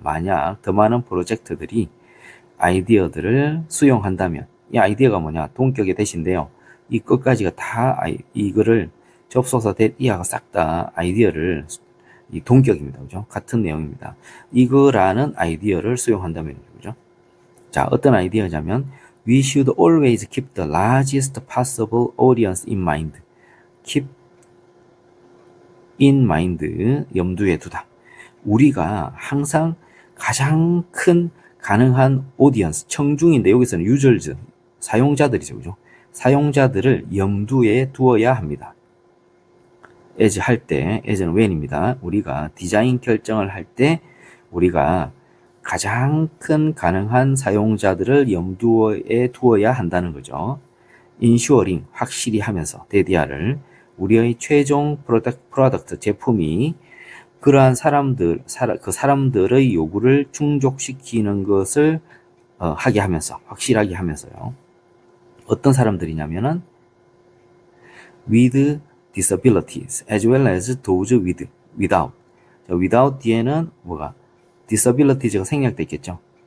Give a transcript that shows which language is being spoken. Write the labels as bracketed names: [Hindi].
[Korean] 만약 더 많은 프로젝트들이 아이디어들을 수용한다면, 이 아이디어가 뭐냐? 동격의 대신데요. 이 끝까지가 다 이거를 접속사 that 이하가 싹 다 아이디어를 이 동격입니다. 그죠? 같은 내용입니다. 이거라는 아이디어를 수용한다면 그죠? 자, 어떤 아이디어냐면 [English] We should always keep the largest possible audience in mind. [Korean] keep in mind 염두에 두다. 우리가 항상 가장 큰 가능한 audience 청중인데 여기서는 users 사용자들이죠. 그죠? 사용자들을 염두에 두어야 합니다. as 할 때, as는 when입니다. 우리가 디자인 결정을 할 때 우리가 가장 큰 가능한 사용자들을 염두에 두어야 한다는 거죠. ensuring 확실히 하면서 데디아를 우리의 최종 프로덕트 제품이 그러한 그 사람들의 요구를 충족시키는 것을 하게 하면서 확실하게 하면서요. 어떤 사람들이냐면은 [English] with disabilities as well as those without. [Korean] without 뒤에는 뭐가 disabilities가 생략돼 있겠죠.